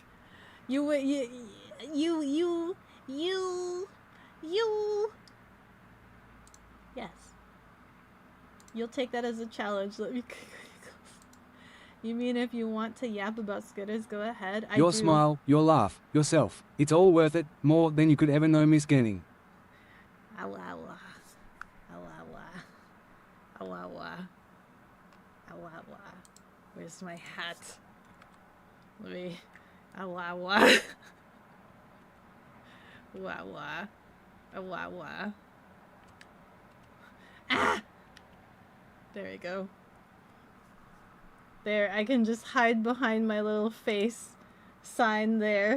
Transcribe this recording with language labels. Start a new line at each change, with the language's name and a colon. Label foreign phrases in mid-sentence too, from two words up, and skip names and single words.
English: You Yes. You'll take that as a challenge. Let me... You mean if you want to yap about scooters, go ahead. Your smile, your laugh, yourself. It's all worth it, more than you could ever know, Miss Genning. Awa awa. Awa awa. Awa awa. Awa awa. Where's my hat? Let me... Awa awa. Awa awa. Awa awa. Ah! There we go. There, I can just hide behind my little face sign there.